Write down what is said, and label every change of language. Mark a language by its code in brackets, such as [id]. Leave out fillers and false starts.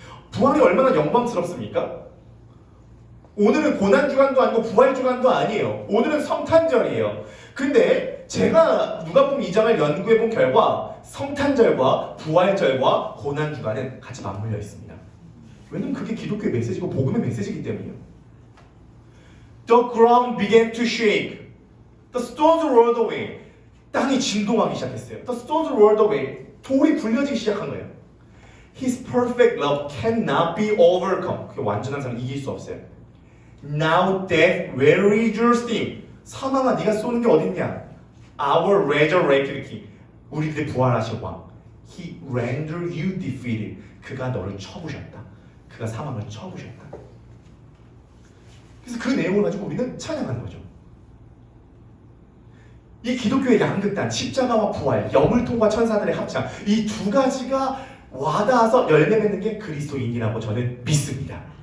[ko] 부활이 얼마나 영광스럽습니까? 오늘은 고난주간도 아니고 부활주간도 아니에요. 오늘은 성탄절이에요. 근데 제가 누가복음 2장을 연구해본 결과 성탄절과 부활절과 고난주간은 같이 맞물려 있습니다. 왜냐면 그게 기독교의 메시지고 복음의 메시지이기 때문이에요. [en] The ground began to shake. The stones rolled away. [ko] 땅이 진동하기 시작했어요. [en] The stones rolled away. [ko] 돌이 굴려지기 시작한 거예요. [en] His perfect love cannot be overcome. [ko] 그 완전한 사람은 이길 수 없어요. [en] Now death, where is your sting? [ko] 사망아, 네가 쏘는 게 어딨냐? [en] Our resurrected king. [ko] 우리들의 부활하신 왕. [en] He rendered you defeated. [ko] 그가 너를 쳐부셨다. 그가 사망을 쳐부셨다. 그래서 그 내용을 가지고 우리는 찬양하는 거죠. 이 기독교의 양극단, 십자가와 부활, 여물통과 천사들의 합창, 이 두 가지가 와닿아서 열매 맺는 게 그리스도인이라고 저는 믿습니다.